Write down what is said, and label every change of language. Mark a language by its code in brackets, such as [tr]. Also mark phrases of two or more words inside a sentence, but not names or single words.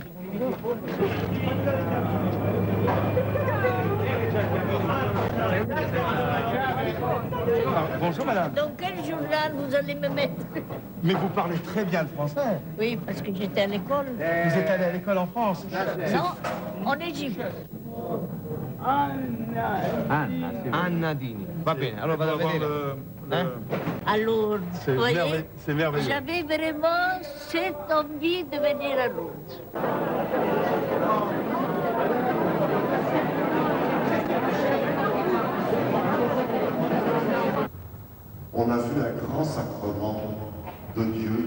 [fr] Bonjour madame. Dans quel journal vous allez me mettre? Mais vous parlez très bien le français. Oui, parce que j'étais à l'école. Vous êtes allé à l'école en France? Non, en Égypte. Anna Dini. [it] Va bene, allora vado a vedere. [fr] À Lourdes. C'est Vous voyez, c'est merveilleux. j'avais vraiment cette envie de venir à Lourdes. On a vu un grand sacrement de Dieu.